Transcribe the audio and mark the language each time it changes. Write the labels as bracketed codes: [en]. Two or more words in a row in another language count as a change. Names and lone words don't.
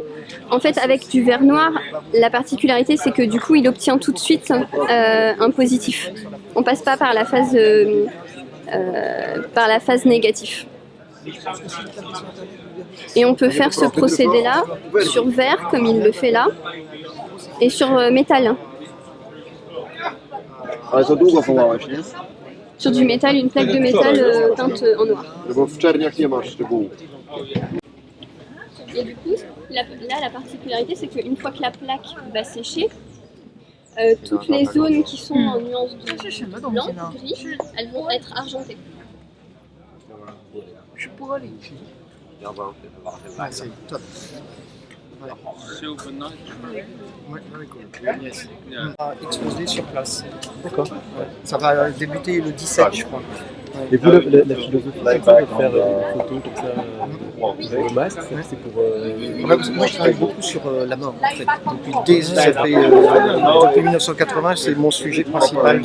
[fr] En fait, avec du verre noir, la particularité, c'est que du coup, il obtient tout de suite un positif. On passe pas par la phase négative. Et on peut faire ce procédé-là sur verre, comme il le fait là, et sur métal. [pl] Ale to długo wołałeś, nie? [fr] Sur du métal, une plaque de métal teinte en noir. [pl] No bo w czerniach nie masz szczegółów. [fr] Et du coup, là, la particularité, c'est qu'une fois que la plaque va sécher, toutes les zones qui sont en nuance de blanc, gris, elles vont être argentées. Ouais, c'est top. Ouais. Ouais, [en] very cool. Yes. [fr] On va exposer sur place. D'accord. Ouais. Ça va débuter le 17, je crois. Et vous, la philosophie, c'est quoi de faire une photo comme ça au masque, c'est pour... Moi, je travaille beaucoup sur la mort, en fait. Depuis 1980, c'est mon sujet principal.